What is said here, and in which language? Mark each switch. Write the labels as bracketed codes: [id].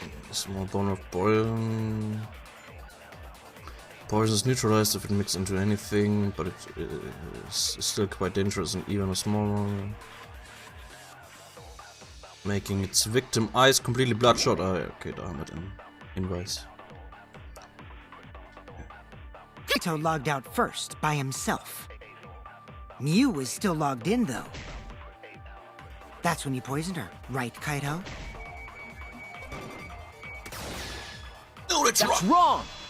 [en] Small bone of poison. Poison is neutralized if it mixes into anything, but it is still quite dangerous and even a small one. Making its victim eyes completely bloodshot. [de] Ah, ja, okay, da haben wir den Hinweis. [en] Kaito logged out first, by himself. Mew was still logged in, though. That's when you poisoned her, right, Kaito? know it's That's wrong. wrong!